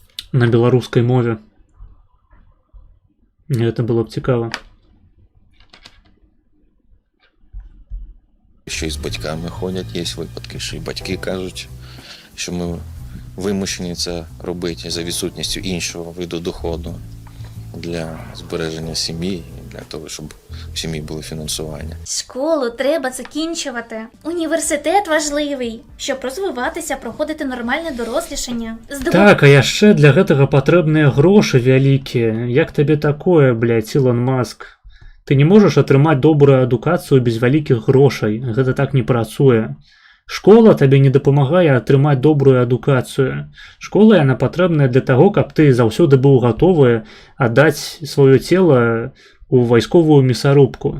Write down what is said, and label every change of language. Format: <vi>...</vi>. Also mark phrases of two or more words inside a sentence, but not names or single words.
<be>на беларускай мове. Гэта было б цікава.</be> <uk>Ще й з батьками ходять, є випадки, що і батьки кажуть, що ми вимушені це робити за відсутністю іншого виду доходу для збереження сім'ї, для того, щоб в сім'ї було фінансування. Школу треба закінчувати. Університет важливий, щоб розвиватися, проходити нормальне дорослішання.</uk> <be>Так, а яшчэ для гэтага патрэбныя грошы вялікія. Як табе такое, блядь, Ілон Маск? Ты не можаш атрымаць добрую адукацыю без вялікіх грошай. Гэта так не працуе. Школа табе не дапамагае атрымаць добрую адукацыю. Школа яна патрэбная для таго, каб ты заўсёды быў гатовы аддаць сваё цела у вайсковую мясарубку.</be>